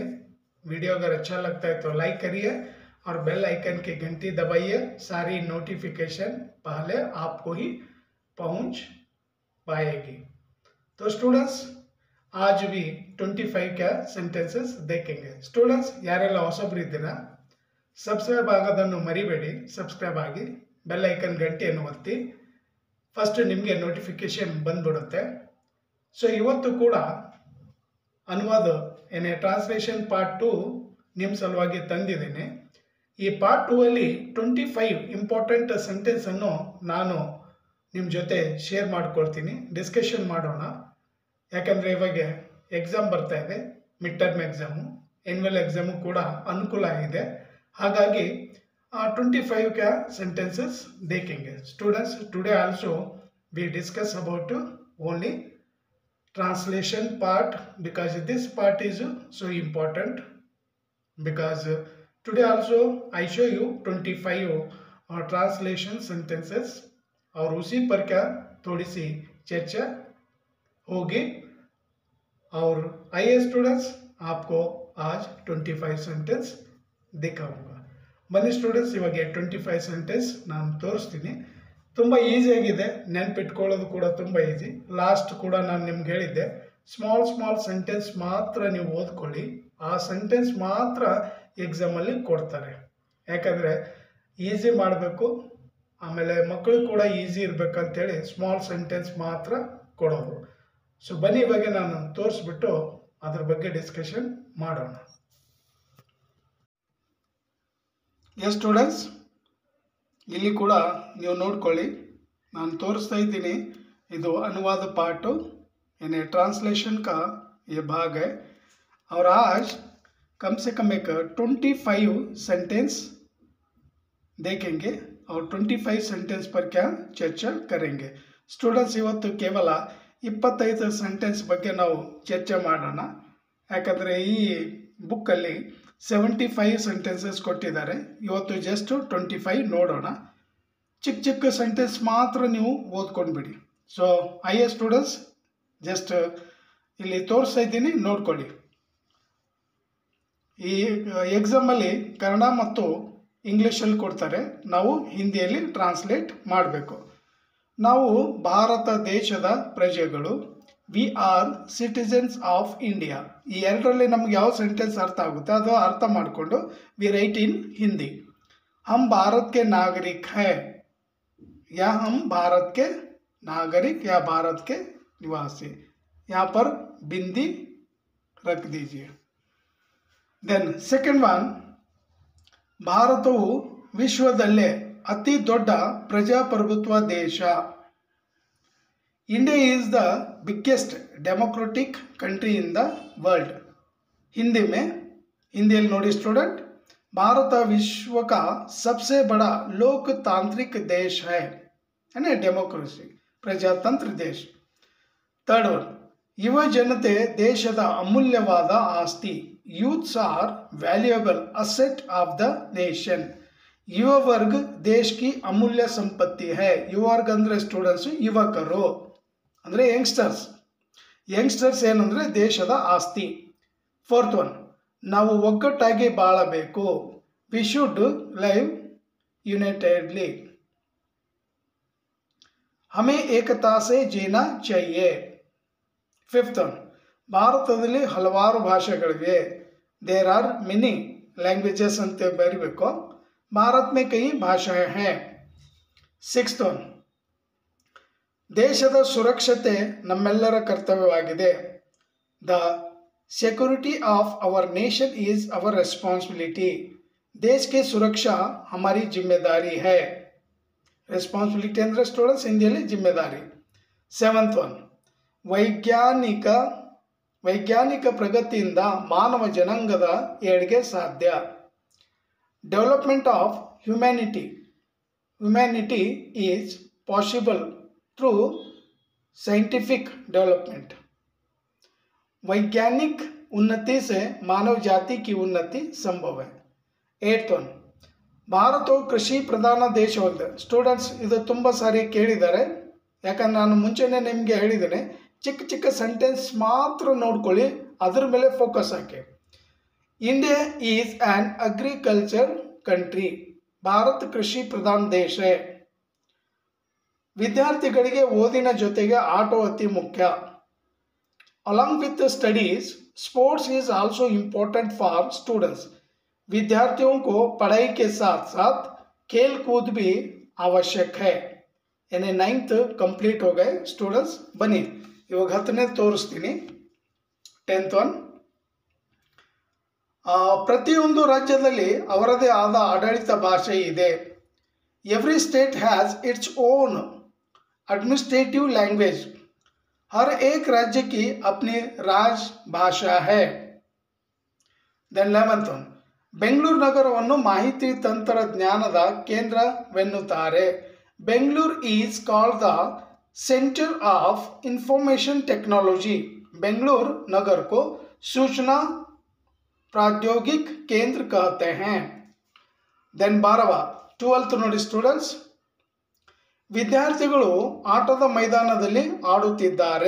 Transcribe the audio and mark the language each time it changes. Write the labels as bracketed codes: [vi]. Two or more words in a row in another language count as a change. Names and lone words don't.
[hi] वीडियो अगर अच्छा लगता है तो लाइक करिए और बेल आइकन की घंटी दबाइए। सारी नोटिफिकेशन पहले आपको ही पहुंच पाएगी। तो स्टूडेंट्स, आज भी 25 क्या सेंटेंसेस देखेंगे। [kn] ಸ್ಟೂಡೆಂಟ್ಸ್, ಯಾರೆಲ್ಲ ಹೊಸಬರಿದ್ದೀರಾ ಸಬ್ಸ್ಕ್ರೈಬ್ ಆಗೋದನ್ನು ಮರಿಬೇಡಿ। ಸಬ್ಸ್ಕ್ರೈಬ್ ಆಗಿ ಬೆಲ್ ಐಕನ್ ಗಂಟೆಯನ್ನು ಒತ್ತಿ, ಫಸ್ಟ್ ನಿಮಗೆ ನೋಟಿಫಿಕೇಶನ್ ಬಂದ್ಬಿಡುತ್ತೆ। ಸೊ ಇವತ್ತು ಕೂಡ ಅನುವಾದ ಟ್ರಾನ್ಸ್ಲೇಷನ್ ಪಾರ್ಟ್ 2 ನಿಮ್ಮ ಸಲುವಾಗಿ ತಂದಿದ್ದೀನಿ। ಈ ಪಾರ್ಟ್ 2 ಅಲ್ಲಿ 25 ಇಂಪಾರ್ಟೆಂಟ್ ಸೆಂಟೆನ್ಸನ್ನು ನಾನು ನಿಮ್ಮ ಜೊತೆ ಶೇರ್ ಮಾಡ್ಕೊಳ್ತೀನಿ, ಡಿಸ್ಕಷನ್ ಮಾಡೋಣ। ಯಾಕಂದರೆ ಇವಾಗ ಎಕ್ಸಾಮ್ ಬರ್ತಾ ಇದೆ, ಮಿಡ್ ಟರ್ಮ್ ಎಕ್ಸಾಮು, ಎನ್ಯುವಲ್ ಎಕ್ಸಾಮು ಕೂಡ ಅನುಕೂಲ ಇದೆ। [hi] ಹಾಗಾಗಿ 25 क्या sentences देखेंगे। [en] Students, today also we discuss about only translation part because this part is so important, because today also I show you 25 translation sentences [hi] और उसी पर क्या थोड़ी सी चर्चा होगी। और आइए स्टूडेंट्स, आपको आज 25 सेंटेंस दिखाऊंगा। [kn] ಬನ್ನಿ ಸ್ಟೂಡೆಂಟ್ಸ್, ಇವಾಗ 25 ಸೆಂಟೆನ್ಸ್ ನಾನು ತೋರಿಸ್ತೀನಿ। ತುಂಬ ಈಸಿಯಾಗಿದೆ, ನೆನಪಿಟ್ಕೊಳ್ಳೋದು ಕೂಡ ತುಂಬ ಈಸಿ। ಲಾಸ್ಟ್ ಕೂಡ ನಾನು ನಿಮ್ಗೆ ಹೇಳಿದ್ದೆ, ಸ್ಮಾಲ್ ಸೆಂಟೆನ್ಸ್ ಮಾತ್ರ ನೀವು ಓದ್ಕೊಳ್ಳಿ, ಆ ಸೆಂಟೆನ್ಸ್ ಮಾತ್ರ ಎಕ್ಸಾಮಲ್ಲಿ ಕೊಡ್ತಾರೆ। ಯಾಕಂದರೆ ಈಸಿ ಮಾಡಬೇಕು, ಆಮೇಲೆ ಮಕ್ಕಳು ಕೂಡ ಈಸಿ ಇರಬೇಕಂತೇಳಿ ಸ್ಮಾಲ್ ಸೆಂಟೆನ್ಸ್ ಮಾತ್ರ ಕೊಡೋದು। ಸೊ ಬನ್ನಿ ಇವಾಗ ನಾನು ತೋರಿಸ್ಬಿಟ್ಟು ಅದ್ರ ಬಗ್ಗೆ ಡಿಸ್ಕಷನ್ ಮಾಡೋಣ। ಎಸ್ ಸ್ಟೂಡೆಂಟ್ಸ್, ಇಲ್ಲಿ ಕೂಡ ನೀವು ನೋಡ್ಕೊಳ್ಳಿ, ನಾನು ತೋರಿಸ್ತಾ ಇದ್ದೀನಿ। [hi] ಇದು अनुवाद पार्ट यानी ट्रांसलेशन का ये भाग है और आज कम से कम एक 25 सेंटेंस देखेंगे और 25 सेंटेंस पर क्या चर्चा करेंगे। स्टूडेंट्स, [kn] ಇವತ್ತು ಕೇವಲ 25 ಸೆಂಟೆನ್ಸ್ ಬಗ್ಗೆ ನಾವು ಚರ್ಚೆ ಮಾಡೋಣ। ಯಾಕಂದರೆ ಈ ಬುಕ್ಕಲ್ಲಿ 75 ಸೆಂಟೆನ್ಸಸ್ ಕೊಟ್ಟಿದ್ದಾರೆ, ಇವತ್ತು ಜಸ್ಟ್ 25 ನೋಡೋಣ। ಚಿಕ್ಕ ಸೆಂಟೆನ್ಸ್ ಮಾತ್ರ ನೀವು ಓದ್ಕೊಂಡ್ಬಿಡಿ। ಸೊ ಐಎ ಸ್ಟೂಡೆಂಟ್ಸ್, ಜಸ್ಟ್ ಇಲ್ಲಿ ತೋರಿಸ್ತಾ ಇದ್ದೀನಿ, ನೋಡ್ಕೊಳ್ಳಿ। ಈ ಎಕ್ಸಾಮಲ್ಲಿ ಕನ್ನಡ ಮತ್ತು ಇಂಗ್ಲೀಷಲ್ಲಿ ಕೊಡ್ತಾರೆ, ನಾವು ಹಿಂದಿಯಲ್ಲಿ ಟ್ರಾನ್ಸ್ಲೇಟ್ ಮಾಡಬೇಕು। ನಾವು ಭಾರತ ದೇಶದ ಪ್ರಜೆಗಳು, [en] we are citizens of India. [kn] ಈ ಎರಡರಲ್ಲಿ ನಮ್ಗೆ ಯಾವ ಸೆಂಟೆನ್ಸ್ ಅರ್ಥ ಆಗುತ್ತೆ ಅದು ಅರ್ಥ ಮಾಡಿಕೊಂಡು [en] we write in Hindi. [hi] हम भारत के नागरिक हैं या हम भारत के नागरिक या भारत के निवासी, यहाँ पर बिंदी रख दीजिए। [en] then second one, [kn] ಭಾರತವು ವಿಶ್ವದಲ್ಲೇ ಅತಿ ದೊಡ್ಡ ಪ್ರಜಾಪ್ರಭುತ್ವ ದೇಶ। [en] इंडिया is the biggest democratic country in the world। [hi] हिंदी में, हिंदी नोड़ी स्टूडेंट, भारत विश्व का सबसे बड़ा लोकतांत्रिक देश है यानी डेमोक्रेसी, प्रजातंत्र देश। [en] third one, [kn] ಯುವ ಜನತೆ ದೇಶದ ಅಮೂಲ್ಯವಾದ ಆಸ್ತಿ। [en] Youths are valuable asset of the nation. [hi] युवा वर्ग देश की अमूल्य संपत्ति है। युवा वर्ग [kn] ಅಂದ್ರೆ ಸ್ಟೂಡೆಂಟ್ಸ್, ಯುವಕರು ಅಂದರೆ ಯಂಗ್ಸ್ಟರ್ಸ್ ಏನಂದರೆ ದೇಶದ ಆಸ್ತಿ। [en] fourth one, [kn] ನಾವು ಒಗ್ಗಟ್ಟಾಗಿ ಬಾಳಬೇಕು। [en] We should live unitedly. [hi] हमें एकता से जीना चाहिए। [en] fifth one, [kn] ಭಾರತದಲ್ಲಿ ಹಲವಾರು ಭಾಷೆಗಳಿವೆ। [en] There are many languages [kn] ಅಂತ ಬರೀಬೇಕು। [hi] भारत में कई भाषाएं हैं। [en] sixth one, [kn] ದೇಶದ ಸುರಕ್ಷತೆ ನಮ್ಮೆಲ್ಲರ ಕರ್ತವ್ಯವಾಗಿದೆ। [en] The security of our nation is our responsibility. [hi] देश की सुरक्षा हमारी जिम्मेदारी है. [kn] ರೆಸ್ಪಾನ್ಸಿಬಿಲಿಟಿ ಅಂದರೆ ಸ್ಟೂಡೆಂಟ್ಸ್ ಹಿಂದಿಯಲ್ಲಿ ಜಿಮ್ಮೆದಾರಿ. 7th ಒನ್, ವೈಜ್ಞಾನಿಕ ಪ್ರಗತಿಯಿಂದ ಮಾನವ ಜನಾಂಗದ ಏಳ್ಗೆ ಸಾಧ್ಯ. [en] development of humanity is possible through scientific development. [hi] वैज्ञानिक उन्नति से मानव जाति की उन्नति संभव है. [kn] 8th ಒನ್, ಭಾರತವು ಕೃಷಿ ಪ್ರಧಾನ ದೇಶವಾಗಿದೆ. ಸ್ಟೂಡೆಂಟ್ಸ್ ಇದು ತುಂಬ ಸಾರಿ ಕೇಳಿದ್ದಾರೆ, ಯಾಕಂದ್ರೆ ನಾನು ಮುಂಚೆನೇ ನಿಮಗೆ ಹೇಳಿದ್ದೇನೆ, ಚಿಕ್ಕ ಚಿಕ್ಕ ಸೆಂಟೆನ್ಸ್ ಮಾತ್ರ ನೋಡ್ಕೊಳ್ಳಿ, ಅದ್ರ ಮೇಲೆ ಫೋಕಸ್ ಹಾಕಿ. [en] India is an agriculture country. [kn] ಭಾರತ ಕೃಷಿ ಪ್ರಧಾನ ದೇಶ. ವಿದ್ಯಾರ್ಥಿಗಳಿಗೆ ಓದಿನ ಜೊತೆಗೆ ಆಟ ಅತಿ ಮುಖ್ಯ. [en] along with studies sports is also important for students. [hi] विद्यार्थियों को पढ़ाई के साथ साथ खेल कूद भी आवश्यक है. यानी 9th कंप्लीट हो गए स्टूडेंट्स. [kn] ಬನ್ನಿ ಇವಾಗ 10ನೇ ತೋರಿಸ್ತೀನಿ. 10th ಒನ್, ಪ್ರತಿಯೊಂದು ರಾಜ್ಯದಲ್ಲಿ ಅವರದೇ ಆದ ಆಡಳಿತ ಭಾಷೆ ಇದೆ. [en] every state has its own administrative language. [hi] हर एक राज्य की अपनी राजभाषा है. [kn] देन 11th ಒನ್, ಬೆಂಗಳೂರು ನಗರವನ್ನು ಮಾಹಿತಿ ತಂತ್ರಜ್ಞಾನದ ಕೇಂದ್ರವೆನ್ನುತ್ತಾರೆ. [en] Bengaluru is called the centre of information technology. [hi] बेंगलुरु नगर को सूचना प्रौद्योगिक केंद्र कहते हैं. [kn] देन 12th ನೋಡಿ ಸ್ಟೂಡೆಂಟ್ಸ್, ವಿದ್ಯಾರ್ಥಿಗಳು ಆಟದ ಮೈದಾನದಲ್ಲಿ ಆಡುತ್ತಿದ್ದಾರೆ.